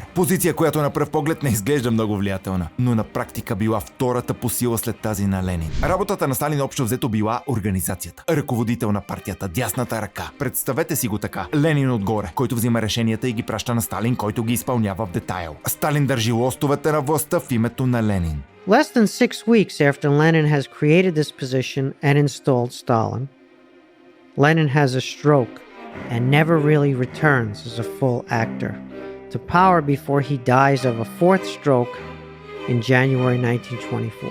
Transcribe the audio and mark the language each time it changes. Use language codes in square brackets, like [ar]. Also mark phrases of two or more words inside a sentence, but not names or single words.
[bg] Позиция, която на пръв поглед не изглежда много влиятелна, но на практика била втората по сила след тази на Ленин. Работата на Сталин общо взето била организацията. Ръководител на партията, дясната ръка. Представете си го така. Ленин отгоре, който взима решенията и ги праща на Сталин, който ги изпълнява в детайл. Сталин държи лостовете на властта в името на Ленин. [en] Less than 6 weeks after Lenin has created this position and installed Stalin, Lenin has a stroke and never really returns as a full actor to power before he dies of a fourth stroke in January 1924.